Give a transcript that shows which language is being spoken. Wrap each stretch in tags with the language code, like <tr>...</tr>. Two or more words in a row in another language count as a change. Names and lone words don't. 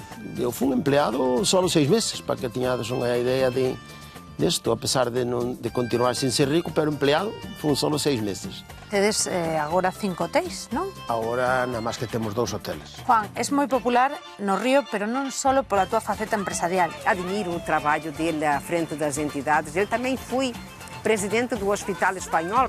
<gl>Eu fui un empleado solo 6 meses, para que tiñades unha idea desto, a pesar de continuar sin ser rico, pero empleado, fun solo 6 meses. Tedes agora 5 hotéis, non? Agora, nada máis que temos 2 hoteles. Juan, es moi popular no Río, pero non só pola túa faceta empresarial.</gl> <pt>Admiro o trabalho dele à frente das entidades. Ele também foi presidente do Hospital Espanhol.</pt>